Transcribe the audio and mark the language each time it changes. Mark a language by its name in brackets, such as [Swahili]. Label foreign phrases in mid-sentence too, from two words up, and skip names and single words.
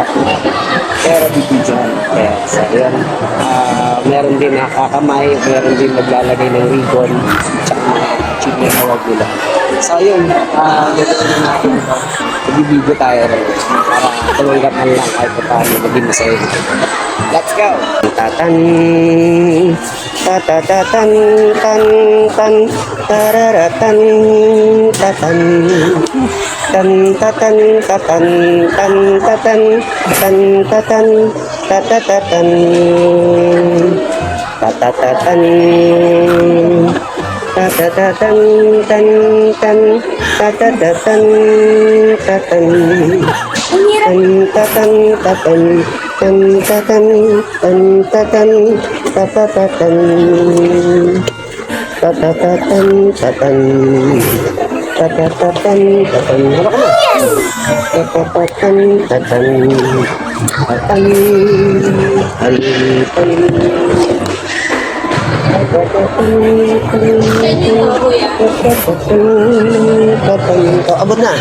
[Filipino] Pero bibigyan. Yes, ayan. Meron din nakakamay, meron din maglalagay ng ribbon sa mga achievement award nila. So yun, gano'n na natin ito. Mag-video tayo rin para tumanggap man lang kahit pa paano maging masaya. [English] Let's go! Tatan, tatatatan, tan, tan, tararatan, tatan, tan, tatan, tatan, tan, tatan, tan, tatan, tatatatan, tatatatan, tatatatan, tan, tan, tatatatan, tatan, tan, tatan, tatan, tan, tatan, tan, tatan, tatatatan, tatatatan, tatan, tatatatan, tatan, tatatatan, tatan, tatan, tatan, [Filipino] abot na.